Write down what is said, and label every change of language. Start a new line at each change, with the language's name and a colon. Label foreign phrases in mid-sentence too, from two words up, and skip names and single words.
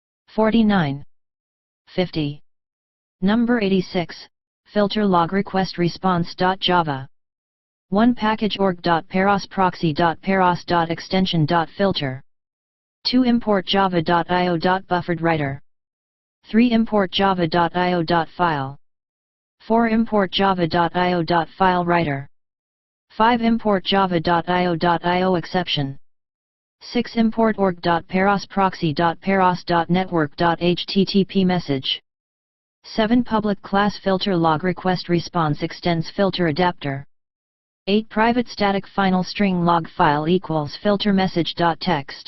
English: 49. 50. Number 86, filter log request response.java. 1 package org.paros proxy.paros.extension.filter. 2 import java.io.bufferedWriter. 3 import java.io.file. 4 import java.io.filewriter. 5 import java.io.io exception. 6 import org.paros proxy.paros.network.http message. 7 public class filter log request response extends filter adapter. 8 private static final string log file equals filter message.text.